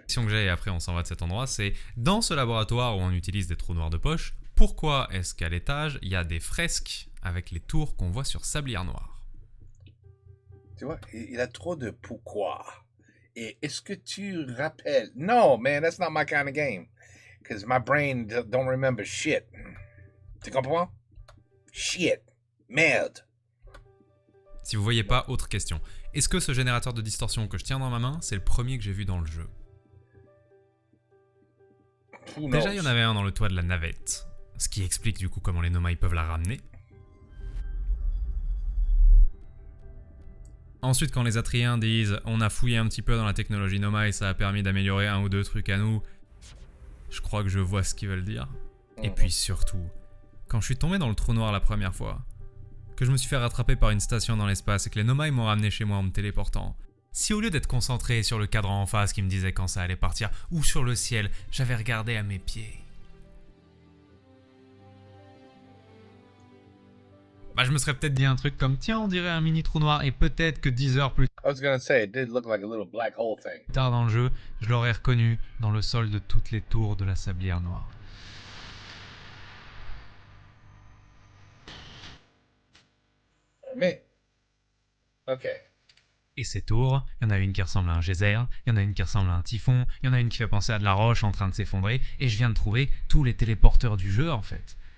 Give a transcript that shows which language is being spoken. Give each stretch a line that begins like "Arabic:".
French: question que j'ai et après on s'en va de cet endroit, c'est dans ce laboratoire où on utilise des trous noirs de poche, pourquoi est-ce qu'à l'étage, il y a des fresques avec les tours qu'on voit sur sablière noire ? Tu vois, il a trop de pourquoi. Et est-ce que tu rappelles...
English: No, man, that's not my kind of game. Because my brain don't remember shit.
French: Tu comprends? Shit. Merde. Si vous voyez pas, autre question. Est-ce que ce générateur de distorsion que je tiens dans ma main, c'est le premier que j'ai vu dans le jeu ? Déjà, il y en avait un dans le toit de la navette. Ce qui explique du coup comment les Nomai peuvent la ramener. Ensuite, quand les Atriens disent « On a fouillé un petit peu dans la technologie Nomai, ça a permis d'améliorer un ou deux trucs à nous », je crois que je vois ce qu'ils veulent dire. Et puis surtout, quand je suis tombé dans le trou noir la première fois, que je me suis fait rattraper par une station dans l'espace et que les Nomai m'ont ramené chez moi en me téléportant, si au lieu d'être concentré sur le cadran en face qui me disait quand ça allait partir, ou sur le ciel, j'avais regardé à mes pieds... bah je me serais peut-être dit un truc comme tiens, on dirait un mini trou noir, et peut-être que 10 heures plus
English: I was gonna say, it did look like a little black hole thing.
French: tard dans le jeu, je l'aurais reconnu dans le sol de toutes les tours de la Sablière Noire. Mais, okay. Et ces tours, il y en a une qui ressemble à un geyser, il y en a une qui ressemble à un typhon, il y en a une qui fait penser à de la roche en train de s'effondrer, et je viens de trouver tous les téléporteurs du jeu en fait.